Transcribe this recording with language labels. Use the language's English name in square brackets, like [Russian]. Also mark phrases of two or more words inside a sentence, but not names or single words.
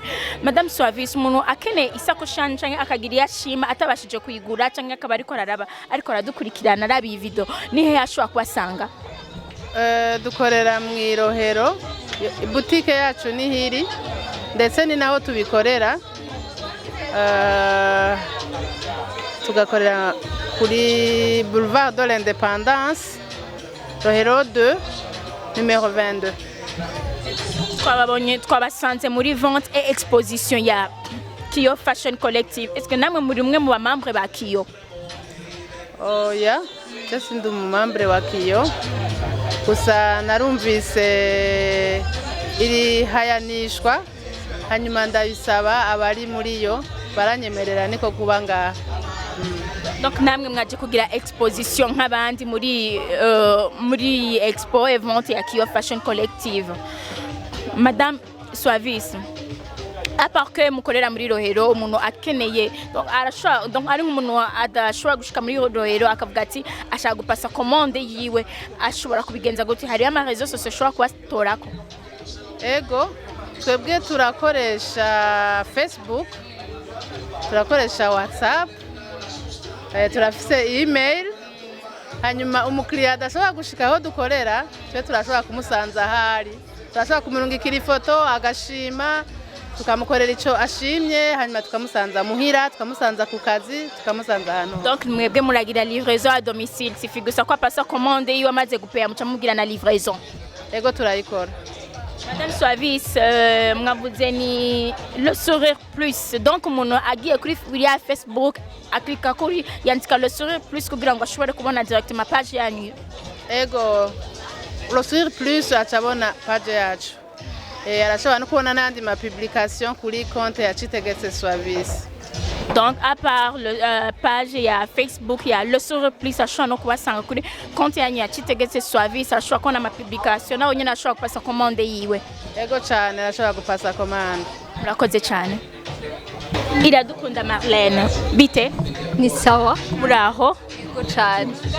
[Rundi] Madame Suavis, umuntu akeneye isakoshi cyane akagira yashima atabashije kuyigura cyangwa akaba ariko aradukurikirana arabi video ni he ashobora kubasanga? Dukorera mu Irohero, boutique yacu ni hiri ndetse ni naho tubikorera. tugakorera kuri Boulevard de l'Indépendance Rohero 2 numéro 22. Twabasanze muri [French] vente et exposition [Rundi] ya Kiyo Fashion Collective. Est-ce que namwe muri umwe mu bamambre ba Kiyo? Oya, cyose ndi umumambre wa Kiyo. Gusa narumvise iri hayanishwa hanyuma ndabisaba abari muri yo baranyemerera niko kuba ngaha. Donc namwe mwaje kugira exposition nk'abandi muri [French] expo et vente [Rundi] ya Kiyo Fashion Collective. Madame Suavis, [French] à part que [Rundi] mukorera muri Rohero umuntu akeneye donc ari umuntu adashobora gushika muri Rohero akavuga ati ashaka gupasa commande yiwe ashobora kubigenza gute? Hari ama réseaux sociaux ashobora kubatorako? Ego twebwe turakoresha Facebook, turakoresha WhatsApp, turafise email, hanyuma umukiriya adashobora gushika aho dukorera twe turashobora kumusanza ahari, turashobora kumurungikira ifoto agashima tukamukorera ico ashimye, hanyuma tukamusanza muhira, tukamusanza ku kazi, tukamusanza ahantu. Donc mwebwe muragira [French] livraison à domicile, [Rundi] sifi gusa ko apasa commande yiwe amaze gupeya muca mugira na livraison? Ego turayikora. Madame Suavis, mwavuze ni le sourire plus, donc umuntu agiye kuri Facebook aklika kuri yandika le sourire plus kugira ngo ashobore kubona [French] directement page [Rundi] yanyu? Ego le sourire plus acabona page yacu, arashobora no kubona n'andi ma publication kuri compte ya Citegetse Suavis. [French] Donc à part page [Rundi] ya Facebook ya le sourire plus ashobora no kubasanga kuri compte yanyu ya Citegetse Suavis, ashobora kubona ama publication naho nyine ashobora kupasa commande yiwe? Ego cyane arashobora gupasa commande. Murakoze cyane. Iradukunda Marlene, bite? Ni sawa. Muraho? Ego cyane.